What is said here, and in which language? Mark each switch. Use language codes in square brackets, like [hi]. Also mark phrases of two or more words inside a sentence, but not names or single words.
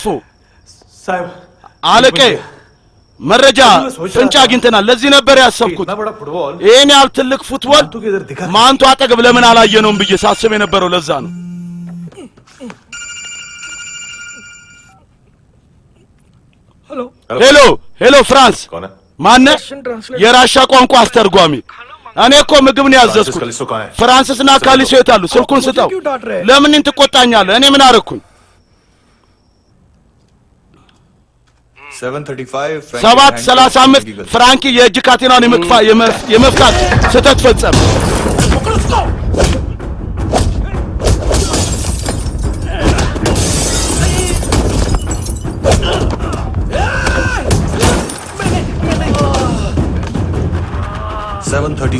[hi] साहब [am] አለቃዬ መረጃ ፍንጭ አግኝተናል። ለዚህ ነበር ያሰብኩት። [hi] इतना बड़ा फुटबॉल [am] ይሄን ያህል ትልቅ ፉትቦል [hi] मानतू के इधर दिखा। [am] ማንቱ አጠገብ ለምን አላየነውም ብዬ ሳስብ የነበረው ለዛ ነው። [hi] हेलो [am] ሄሎ ሄሎ፣ ፍራንስ [hi] कौन है? [am] ማነህ? የራሻ ቋንቋ አስተርጓሚ። እኔ እኮ ምግብ ነው ያዘዝኩት። [hi] कलिसो कहाँ है? [am] ፍራንስና ካሊሶ የት አሉ? ስልኩን ስጠው። ለምን ትቆጣኛለህ? እኔ ምን አደረኩኝ? 735 7:35 ፍራንኪ የእጅ ካቴናን የመፍታት ስህተት ፈጸመ። [hi] सेवन